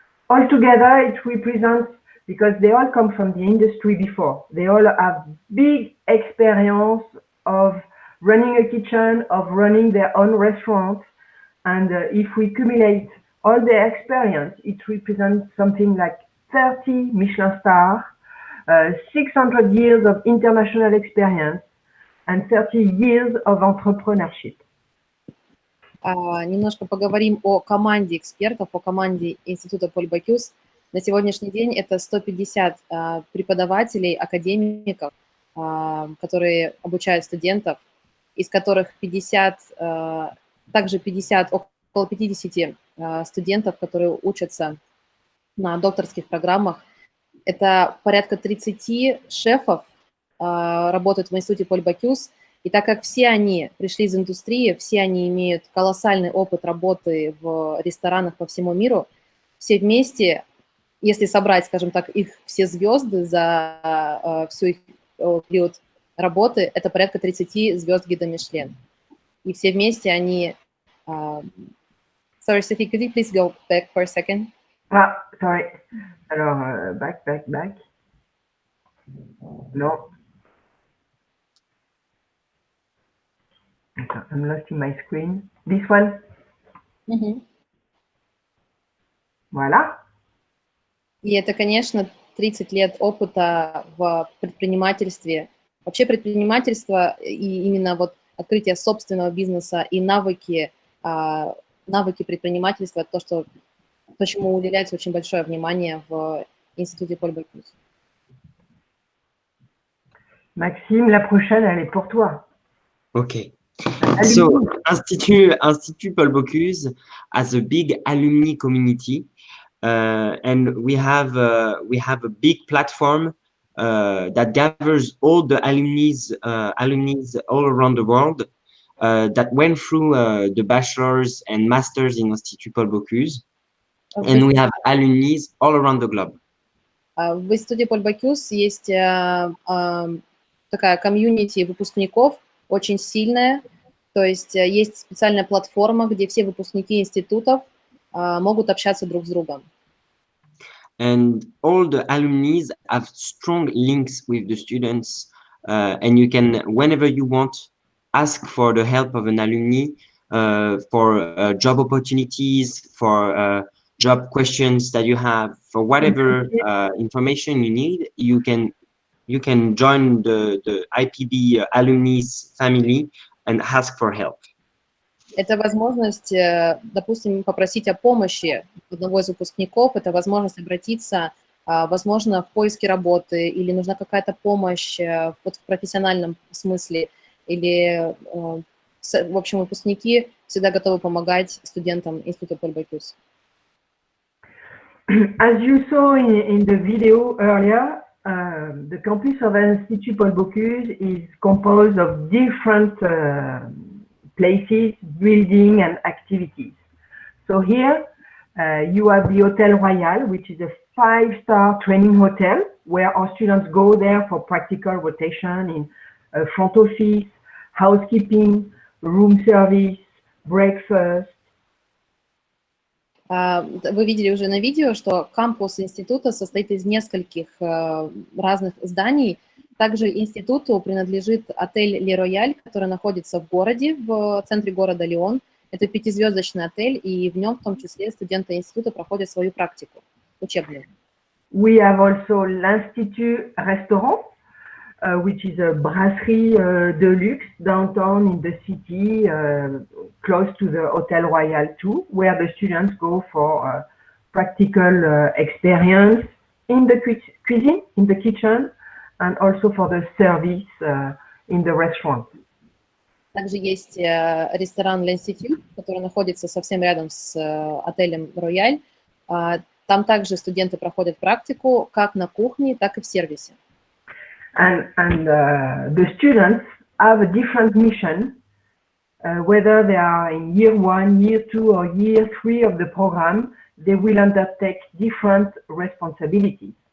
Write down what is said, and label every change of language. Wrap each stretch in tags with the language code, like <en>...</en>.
<en>Altogether, it represents, because they all come from the industry before, they all have big experience of running a kitchen, of running their own restaurant. And if we accumulate all their experience, it represents something like 30 Michelin stars, 600 years of international experience, and 30 years of entrepreneurship.</en> <ru>Немножко поговорим о команде экспертов, о команде Института Поль Бокюс. На сегодняшний день это 150 преподавателей, академиков, которые обучают студентов, из которых 50, также 50, около 50 студентов, которые учатся на докторских программах. Это порядка 30 шефов, работают в Институте Поль Бокюс, и так как все они пришли из индустрии, все они имеют колоссальный опыт работы в ресторанах по всему миру, все вместе если собрать, скажем так, их все звезды за всю их период работы, это порядка 30 звезд гида Мишлен. И все вместе они...</ru> <en>Sorry, Sophie, could you please go back for a second? Ah, sorry.</en> <fr>Alors,</fr> <en>back.</en> <fr>Non.</fr> <en>I'm lost in my screen. This one?</en> <fr>Voilà.</fr> <ru>И это, конечно, 30 лет опыта в предпринимательстве. Вообще предпринимательство и именно вот открытие собственного бизнеса и навыки предпринимательства, то, чему уделяется очень большое внимание в Институте Paul Bocuse.</ru> <fr>Maxime, la prochaine, elle est pour toi.</fr> <en>Okay. So Institut Paul Bocuse has a big alumni community, and we have a big platform that gathers all the alumni all around the world that went through the bachelors and masters in Institut Paul Bocuse, and we have alumni all around the globe.</en> <ru>В Институте Paul Bocuse есть такая комьюнити выпускников, очень сильная, то есть есть специальная платформа, где все выпускники институтов могут общаться друг с другом.</ru> <en>And all the alumni have strong links with the students, and you can, whenever you want, ask for the help of an alumni for job opportunities, for job questions that you have, for whatever information you need. You can join the IPB alumni family and ask for help.</en> <ru>Это возможность, допустим, попросить о помощи одного из выпускников, это возможность обратиться, возможно, в поиске работы, или нужна какая-то помощь вот в профессиональном смысле, или, в общем, выпускники всегда готовы помогать студентам Института Paul Bocuse.</ru> <en>As you saw in the video earlier, the campus of Institut Paul Bocuse is composed of different places, buildings, and activities. So here you have the Hotel Royal, which is a 5-star training hotel where our students go there for practical rotation in front office, housekeeping, room service, breakfast.</en> <ru>Вы видели уже на видео, что кампус института состоит из нескольких разных зданий. Также институту принадлежит отель Le Royal, который находится в городе, в центре города Лион. Это 5-звездочный отель, и в нем в том числе студенты института проходят свою практику учебную.</ru> <en>We have also l'Institut Restaurant, which is a</en> <fr>brasserie de luxe</fr> <en>downtown in the city, close to the Hotel Royal too, where the students go for practical experience in the cuisine, in the kitchen, and also for the service in the restaurant.</en> <ru>Также есть ресторан L'Institut, который находится совсем рядом с отелем Royal. Там также студенты проходят практику как на кухне, так и в сервисе.</ru> <en>And the students have a different mission, whether they are in year 1, year 2, or year 3 of the program, they will undertake different responsibilities.</en>